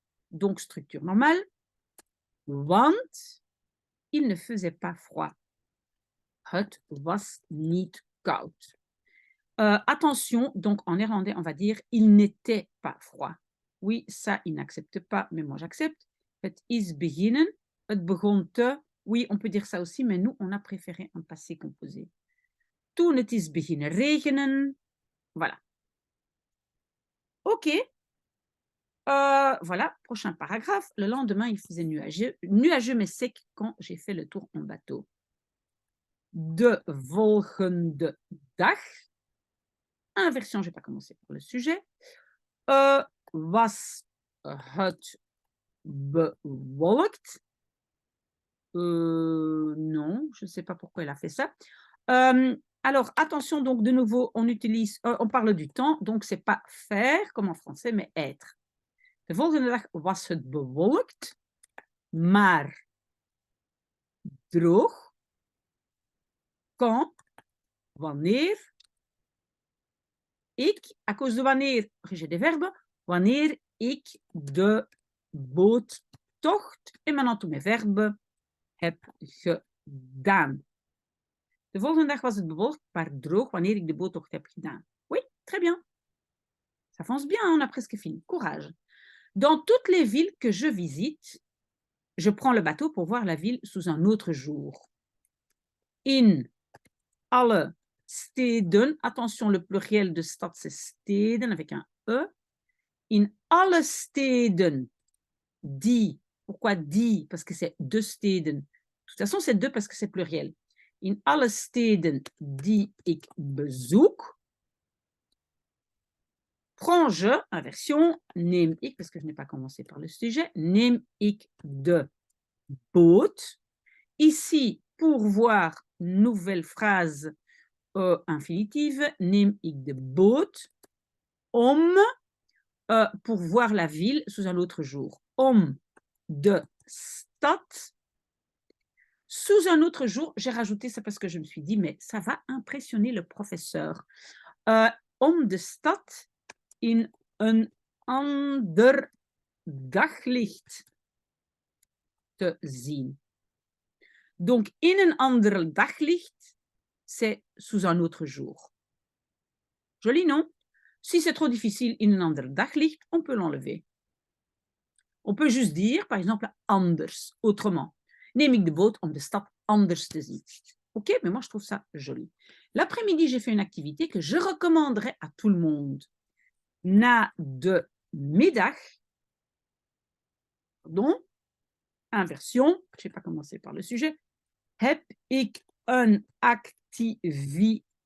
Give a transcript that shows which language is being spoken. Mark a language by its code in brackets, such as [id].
[fr] Donc, structure normale. Want il ne faisait pas froid. [nl] Het was niet koud. [fr] Attention, donc en néerlandais, on va dire il n'était pas froid. Oui, ça, il n'accepte pas, mais moi j'accepte. [nl] Het is beginnen, het begon te. [fr] Oui, on peut dire ça aussi, mais nous, on a préféré un passé composé. [nl] Toen het is beginnen regenen. [fr] Voilà. OK. Voilà, prochain paragraphe. Le lendemain, il faisait nuageux mais sec quand j'ai fait le tour en bateau. [nl] De volgende dag. [fr] Inversion, je ne vais pas commencer par le sujet. [nl] Was het bewolkt? [fr] Non, je ne sais pas pourquoi elle a fait ça. Alors, attention, donc de nouveau, on parle du temps, donc ce n'est pas faire comme en français, mais être. [nl] De volgende dag was het bewolkt, maar droog. Quand wanneer ik, [fr] à cause de wanneer, j'ai des verbes, [nl] wanneer ik de boottocht, [fr] en maintenant tous mes verbes, [nl] heb gedaan. De volgende dag was het bewolkt, maar droog wanneer ik de boottocht heb gedaan. [fr] Oui, très bien. Ça avance bien, on a presque fini. Courage. Dans toutes les villes que je visite, je prends le bateau pour voir la ville sous un autre jour. [nl] In alle steden, [fr] attention, le pluriel de stad, c'est steden avec un E. [nl] In alle steden, die. Pourquoi die? [fr] Parce que c'est deux steden. De toute façon, c'est deux parce que c'est pluriel. [nl] In alle steden die ik bezoek, [fr] prends-je, inversion, [nl] neem ik, [fr] parce que je n'ai pas commencé par le sujet, [nl] neem ik de boot. [fr] Ici, pour voir nouvelle phrase infinitive, [nl] neem ik de boot om, [fr] pour voir la ville sous un autre jour. [nl] Om de stad. [fr] Sous un autre jour, j'ai rajouté ça parce que je me suis dit, mais ça va impressionner le professeur. [nl] Om de stad in een ander daglicht te zien. [fr] Donc, [nl] in een ander daglicht, [fr] c'est sous un autre jour. Joli, non? Si c'est trop difficile, [nl] in een ander daglicht, [fr] on peut l'enlever. On peut juste dire, par exemple, anders, autrement. [nl] Neem ik de boot om de stad anders te zien. [fr] Ok, mais moi je trouve ça joli. L'après-midi, j'ai fait une activité que je recommanderais à tout le monde. [nl] Na de middag, [fr] pardon, inversion, je n'ai pas commencé par le sujet, [nl] heb ik een activiteit.